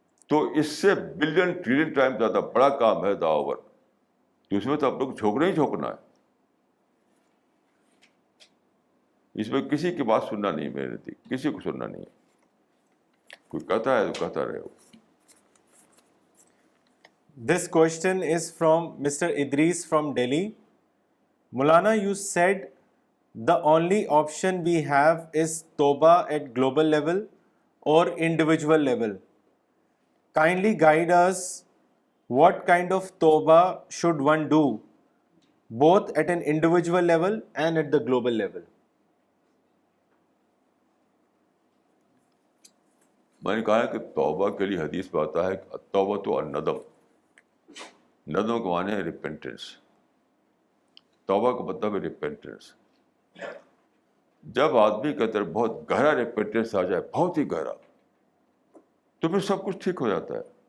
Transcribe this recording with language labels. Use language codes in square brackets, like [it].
[ur] تو اس سے billion trillion time زیادہ بڑا کام ہے دعوی ورک. تو اس میں تو آپ لوگ جھونکنا ہی جھونکنا ہے. اس میں کسی کی بات سننا نہیں، میرے تھی کسی کو سننا نہیں. کوئی کہتا ہے تو کہتا رہے. [en] This question is from Mr. Idris from Delhi. Maulana, you said the only option we have is Tawbah at global level or individual level. Kindly guide us, what kind of Tawbah should one do, both at an individual level and at the global level? [ur] میں نے کہا کہ توبہ کے لیے حدیث میں آتا ہے کہ توبہ تو الندم. ندم کا معنی ہے ریپینٹنس. توبہ کا مطلب ہے ریپینٹنس. جب آدمی کے اندر بہت گہرا ریپینٹنس آ جائے، بہت ہی گہرا، تو پھر سب کچھ ٹھیک ہو جاتا ہے.